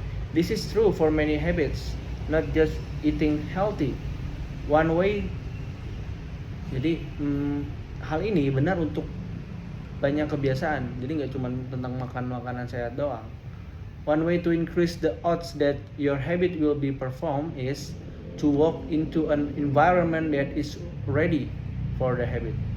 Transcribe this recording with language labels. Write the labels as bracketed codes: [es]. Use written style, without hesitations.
[en] This is true for many habits, not just eating healthy. One way, [id] jadi hal ini benar untuk banyak kebiasaan. Jadi nggak cuma tentang makan makanan sehat doang. [en] One way to increase the odds that your habit will be performed is to walk into an environment that is ready for the habit.